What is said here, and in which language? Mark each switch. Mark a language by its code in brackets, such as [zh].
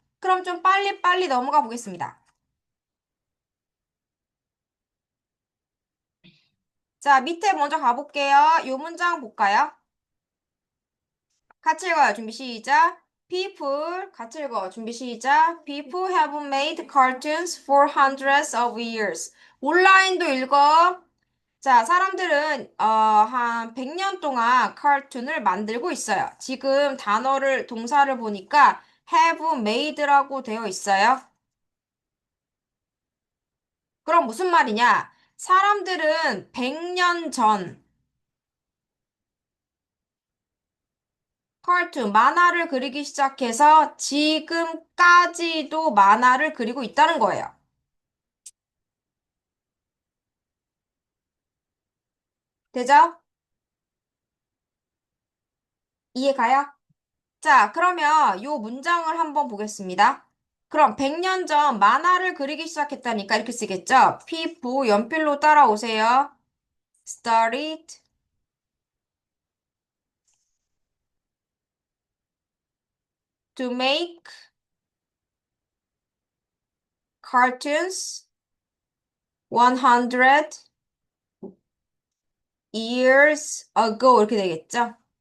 [ko] 그럼 좀 빨리빨리 넘어가 보겠습니다. 자, 밑에 먼저 가볼게요. 이 문장 볼까요? 같이 읽어요. 준비 시작. People, 같이 읽어. 준비 시작. [en] People have made cartoons for hundreds of years. [ko] 온라인도 읽어. 자, 사람들은 한 100년 동안 카툰을 만들고 있어요. 지금 단어를 동사를 보니까 [en] have made [ko] 라고 되어 있어요. 그럼 무슨 말이냐? 사람들은 100년 전 만화를 그리기 시작해서 지금까지도 만화를 그리고 있다는 거예요. 되죠? 이해가요? 자, 그러면 요 문장을 한번 보겠습니다. 그럼 100년 전 만화를 그리기 시작했다니까 이렇게 쓰겠죠? People 연필로 따라오세요. [en] Started to make cartoons 100 years ago [ko] 이렇게 되겠죠?